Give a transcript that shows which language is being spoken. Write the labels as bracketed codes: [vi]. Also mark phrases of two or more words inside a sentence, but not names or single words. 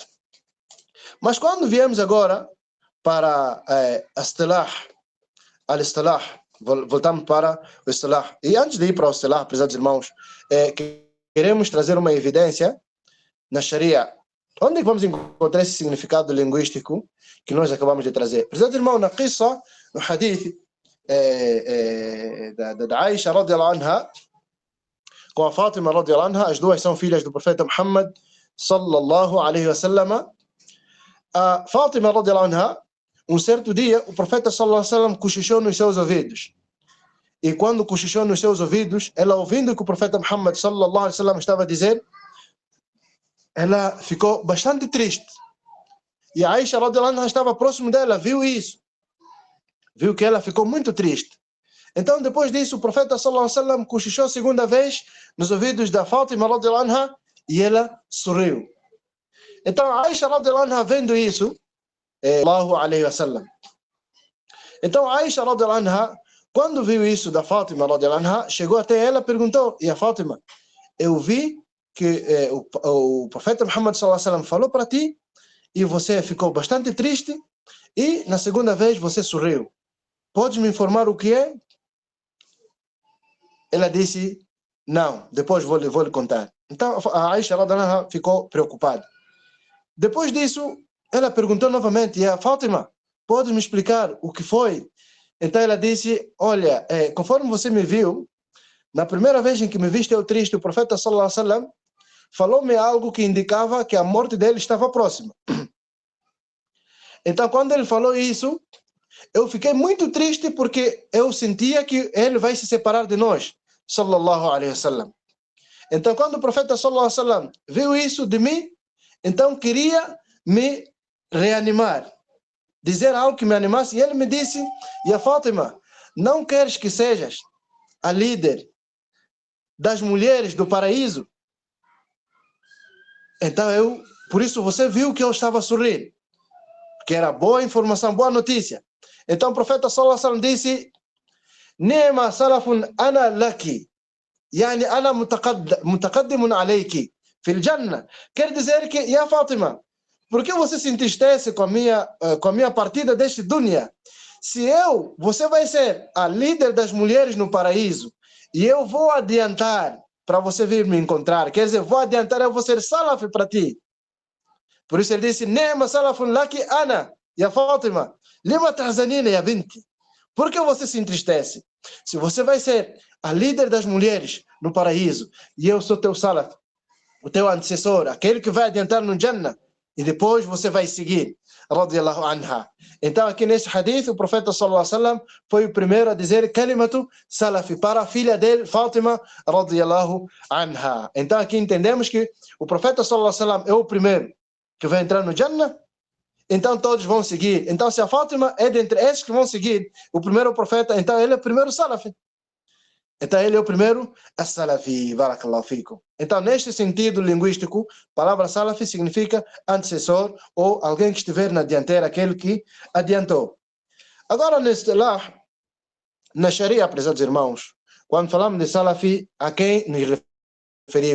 [pt] Mas quando viemos agora para al-istilah, voltamos para o istilah. E antes de ir para o istilah, prezados irmãos, queremos trazer uma evidência na Sharia. Onde vamos encontrar esse significado linguístico que nós acabamos de trazer? Prezados irmãos, na qissa, no hadith da Aisha [ar] رضي الله عنها, [pt] com a Fátima [ar] رضي الله عنها, [pt] as duas são filhas do profeta Muhammad [ar] صلى الله عليه وسلم. [pt] A Fátima [ar] رضي الله عنها, [pt] um certo dia, o profeta [ar] صلى الله عليه وسلم [pt] cochichou nos seus ouvidos. E quando cochichou nos seus ouvidos, ela ouvindo que o profeta Muhammad [ar] صلى الله عليه وسلم [pt] estava a dizer, ela ficou bastante triste. E a Aisha [ar] رضي الله عنها [pt] estava próximo dela, viu isso. Viu que ela ficou muito triste. Então, depois disso, o profeta [ar] صلى الله عليه وسلم [pt] cochichou a segunda vez nos ouvidos da Fátima [ar] رضي الله عنها [pt] e ela sorriu. Então, a Aisha [ar] رضي الله عنها [pt] vendo isso, [ar] صلى الله عليه وسلم. [pt] Então, a Aisha [ar] رضي الله عنها, [pt] quando viu isso da Fátima [ar] رضي الله عنها, [pt] chegou até ela e perguntou, e a Fátima, eu vi que o profeta Muhammad [ar] صلى الله عليه وسلم [pt] falou para ti e você ficou bastante triste e na segunda vez você sorriu. Podes me informar o que é? Ela disse, não, depois vou lhe contar. Então a Aisha [ar] رضي الله عنها [pt] ficou preocupada. Depois disso, ela perguntou novamente, e a Fátima, podes me explicar o que foi? Então ela disse, olha, conforme você me viu, na primeira vez em que me viste eu triste, o profeta [ar] صلى الله عليه وسلم [pt] falou-me algo que indicava que a morte dele estava próxima. Então, quando ele falou isso, eu fiquei muito triste porque eu sentia que ele vai se separar de nós, [ar] صلى الله عليه وسلم. [pt] Então, quando o profeta [ar] صلى الله عليه وسلم [pt] viu isso de mim, então queria me reanimar, dizer algo que me animasse, e ele me disse, ya Fátima, não queres que sejas a líder das mulheres do paraíso? Então por isso você viu que eu estava sorrindo, que era boa informação, boa notícia. Então o profeta [ar] صلى الله عليه وسلم [pt] disse, [ar] نعم سلف أنا لك، يعني أنا متقدم عليك في الجنة. [pt] Quer dizer que, ya Fátima, por que você se entristece com a minha partida deste dunya? Se você vai ser a líder das mulheres no paraíso, e eu vou adiantar para você vir me encontrar. Quer dizer, vou adiantar, eu vou ser salaf para ti. Por isso ele disse, [ar] نعم سلف لك أنا، يا فاطمة، لم تحزنين يا بنتي. [pt] Por que você se entristece? Se você vai ser a líder das mulheres no paraíso. E eu sou teu salaf, o teu antecessor, aquele que vai adiantar no Jannah. E depois você vai seguir. [ar] رضي الله عنها. [pt] Então aqui nesse hadith, o profeta [ar] صلى الله عليه وسلم [pt] foi o primeiro a dizer [ar] كلمة سلفي [pt] para a filha dele, Fátima, [ar] رضي الله عنها. [pt] Então aqui entendemos que o profeta [ar] صلى الله عليه وسلم [pt] é o primeiro que vai entrar no Jannah. Então todos vão seguir. Então se a Fátima é dentre esses que vão seguir, o primeiro profeta, então ele é o primeiro salafi. Então ele é o primeiro as-salafi, [ar] بارك الله فيكم. [pt] Então neste sentido linguístico, a palavra salafi significa antecessor ou alguém que estiver na dianteira, aquele que adiantou. Agora neste lá, na Sharia, prezados irmãos, quando falamos de salafi, a quem nos referimos?